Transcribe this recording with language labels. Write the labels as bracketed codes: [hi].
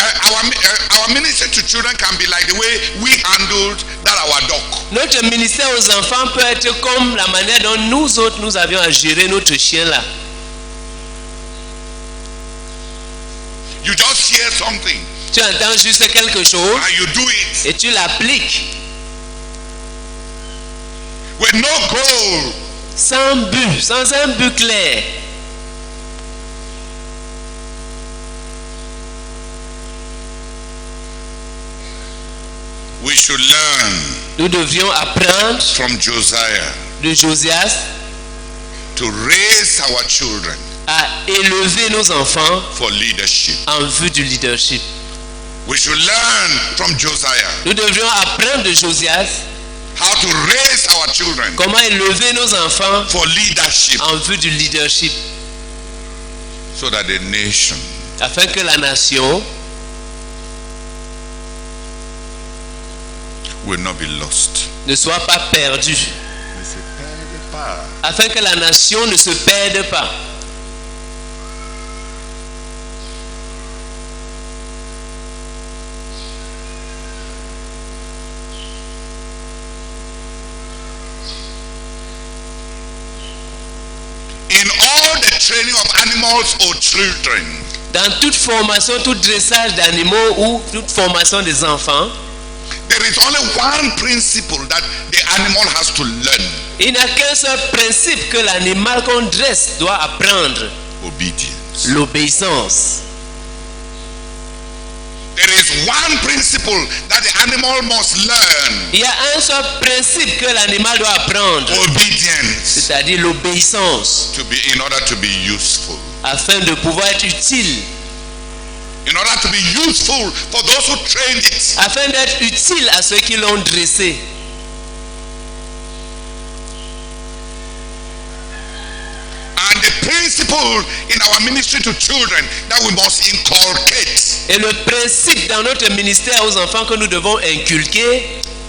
[en] Our ministry to children can be like the way we handled that our dog. [fr] Notre ministère aux enfants peut être comme la manière dont nous autres nous avions à gérer notre chien là. [en] You just hear something [fr] Tu entends juste quelque chose [en] and you do it [fr] et tu l'appliques [en] with no goal. [fr] sans but, sans un but clair. [en] We should learn [fr] Nous devions apprendre [en] from Josiah [fr] de Josias [en] to raise our children [fr] à élever nos enfants [en] for leadership. [fr] en vue du leadership. [en] We should learn from Josiah [fr] Nous devions apprendre de Josias [en] how to raise our children [fr] comment élever nos enfants [en] for leadership [fr] en vue du leadership, [en] so that the nation [fr] afin que la nation [en] will not be lost. [fr] ne soit pas perdue, Ne se perde pas. afin que la nation ne se perde pas. [en] In all the training of animals or children, [fr] Dans toute formation, tout dressage d'animaux ou toute formation des enfants, [en] there is only one principle that the animal has to learn: [fr] il n'y a qu'un seul principe que l'animal qu'on dresse doit apprendre, [en] obedience. [fr] l'obéissance. [en] There is one principle that the animal must learn: [fr] Il y a un seul principe que l'animal doit apprendre, [en] obedience, [fr] c'est-à-dire l'obéissance, [en] in order to be useful. [fr] afin de pouvoir être utile, [en] In order to be useful for those who trained it. [fr] afin d'être utile à ceux qui l'ont dressé. [en] And the principle in our ministry to children that we must inculcate [fr] Et le principe dans notre ministère aux enfants que nous devons inculquer,